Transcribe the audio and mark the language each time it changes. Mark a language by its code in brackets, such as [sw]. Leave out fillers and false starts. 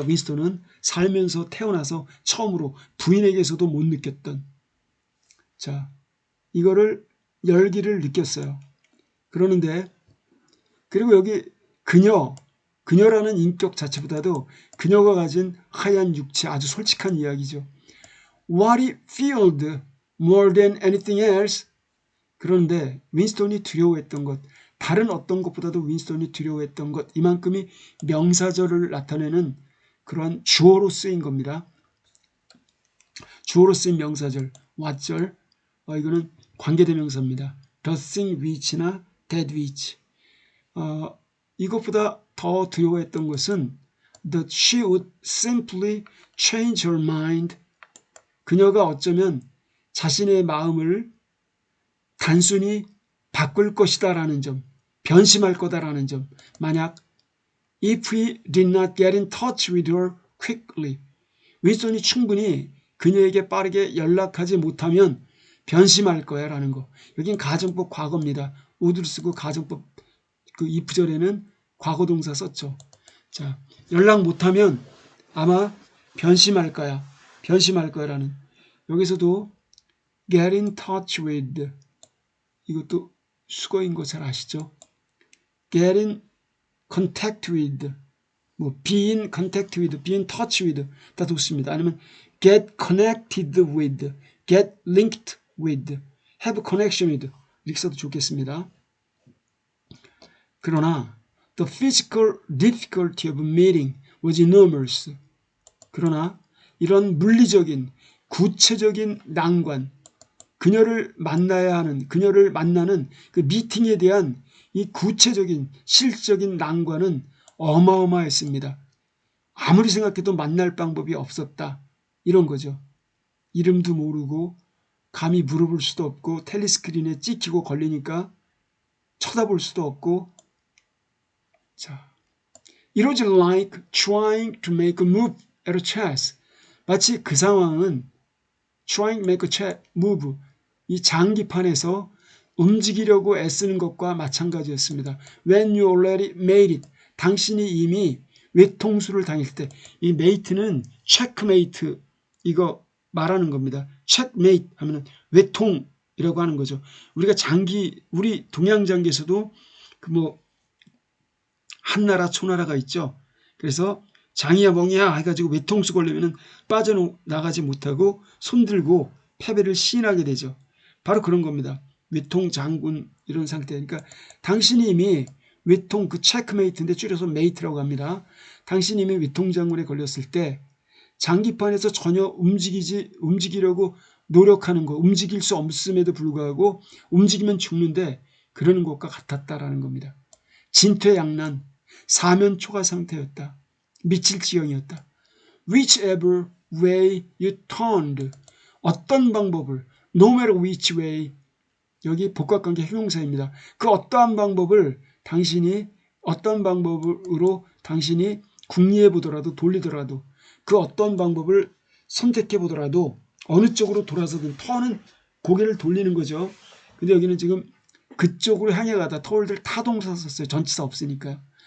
[ko] 윈스턴은 살면서 태어나서 처음으로 부인에게서도 못 느꼈던, 자, 이거를 열기를 느꼈어요. 그러는데 그리고 여기 그녀라는 인격 자체보다도 그녀가 가진 하얀 육체, 아주 솔직한 이야기죠. [en] What he feared more than anything else. [ko] 그런데 윈스턴이 두려워했던 것, 다른 어떤 것보다도 윈스턴이 두려워했던 것, 이만큼이 명사절을 나타내는 그러한 주어로 쓰인 겁니다. 주어로 쓰인 명사절, what절, 이거는 관계대명사입니다. [en] the thing which나 that which. [ko] 이것보다 더 두려워했던 것은 [en] that she would simply change her mind. [ko] 그녀가 어쩌면 자신의 마음을 단순히 바꿀 것이다라는 점, 변심할 거다라는 점. 만약 [en] if he did not get in touch with her quickly, [ko] 윈스턴이 충분히 그녀에게 빠르게 연락하지 못하면 변심할 거야 라는 거. 여긴 가정법 과거입니다. would를 쓰고 가정법 그 if절에는 과거동사 썼죠. 자, 연락 못하면 아마 변심할 거야. 변심할 거야라는. 여기서도 [en] get in touch with [ko] 이것도 수거인 거 잘 아시죠? [en] get in contact with 뭐 be in contact with, be in touch with [ko] 다 좋습니다. [en] 아니면 get connected with, get linked with, have connection with [ko] 이렇게 써도 좋겠습니다. [en] 그러나 the physical difficulty of meeting was enormous. [ko] 그러나 이런 물리적인 구체적인 난관, 그녀를 만나는 그 미팅에 대한 이 구체적인 실질적인 난관은 어마어마했습니다. 아무리 생각해도 만날 방법이 없었다. 이런 거죠. 이름도 모르고 감히 물어볼 수도 없고 텔레스크린에 찍히고 걸리니까 쳐다볼 수도 없고. [en] 자, It was like trying to make a move at a chess. [ko] 마치 그 상황은 [en] trying to make a chess move, [ko] 이 장기판에서 움직이려고 애쓰는 것과 마찬가지였습니다. [en] When you already made it, [ko] 당신이 이미 외통수를 당했을 때, 이 mate는 checkmate 이거 말하는 겁니다. checkmate 하면은 외통이라고 하는 거죠. 우리가 우리 동양 장기에서도 그 뭐 한나라 초나라가 있죠. 그래서 장이야 멍이야 해가지고 외통수 걸리면은 빠져나가지 못하고 손들고 패배를 시인하게 되죠. 바로 그런 겁니다. 외통 장군 이런 상태니까 당신이 이미 외통 그 체크메이트인데 줄여서 메이트라고 합니다. 당신이 이미 외통 장군에 걸렸을 때 장기판에서 전혀 움직이려고 노력하는 거, 움직일 수 없음에도 불구하고 움직이면 죽는데 그러는 것과 같았다라는 겁니다. 진퇴양난, 사면초가 상태였다. 미칠 지경이었다. [en] Whichever way you turned, [ko] 어떤 방법을, [en] no matter which way, [ko] 여기 복합관계 형용사입니다. 그 어떠한 방법을 어떤 방법으로 당신이 궁리해 보더라도 돌리더라도 그 어떤 방법을 선택해 보더라도 어느 쪽으로 돌아서든 턴은 고개를 돌리는 거죠. 근데 여기는 지금 그쪽으로 향해 가다 터울들 타동사 썼어요. 전치사 없으니까요.